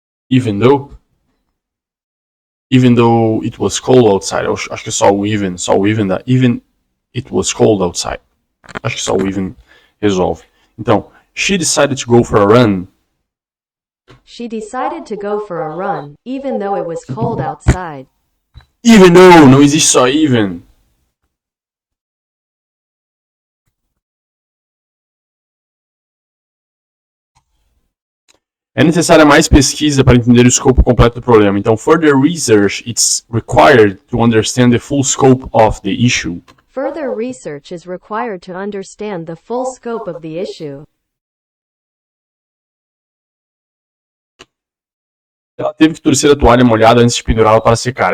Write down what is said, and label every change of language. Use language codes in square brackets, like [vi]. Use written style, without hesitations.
[en] Even though it was cold outside. [pt] Acho que é só o even da. [en] Even it was cold outside. [pt] Acho que só o even resolve. Então, [en] she decided to go for a run. She decided to go for a run, even though it was cold outside. [pt] Even though, não existe só even. É necessária mais pesquisa para entender o escopo completo do problema. [en] Então, further research is required to understand the full scope of the issue. Further research is required to understand the full scope of the issue. [pt] Ela teve que torcer a toalha molhada antes de pendurá-la para secar.